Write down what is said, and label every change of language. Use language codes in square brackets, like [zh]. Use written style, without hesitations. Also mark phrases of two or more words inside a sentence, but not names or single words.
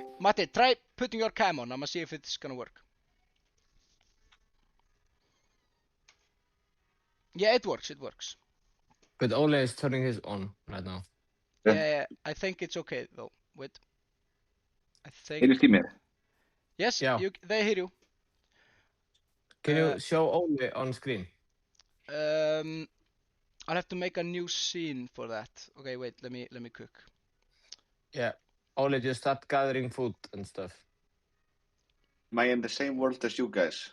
[en] Matti, try putting your cam on. I'm gonna see if it's gonna work. Yeah, it works. But Oli is turning his on right now. Yeah, I think it's okay though. Wait. I think... [is] Heyrist í mér? [en] Yes, Yeah. they hear you. Can you show Oli on screen? I'll have to make a new scene for that. Okay, wait, let me cook. Yeah. Oli, just start gathering food and stuff. Am I in the same world as you guys?